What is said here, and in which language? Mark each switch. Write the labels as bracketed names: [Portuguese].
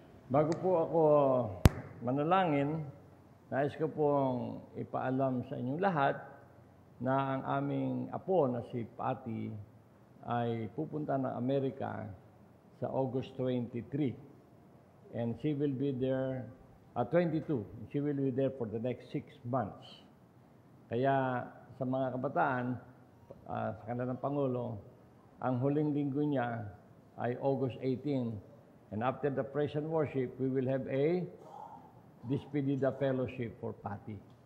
[Filipino] Bago po ako manalangin, nais ko pong ipaalam sa inyong lahat na ang aming apo na si Patty ay pupunta ng Amerika sa August 23. [English] And she will be there, 22. She will be there for the next 6 months. [Filipino] Kaya sa mga kabataan, sa kanilang Pangulo, ang huling linggo niya ay August 18. [English] And after the praise and worship, we will have a Despedida Fellowship for Patty.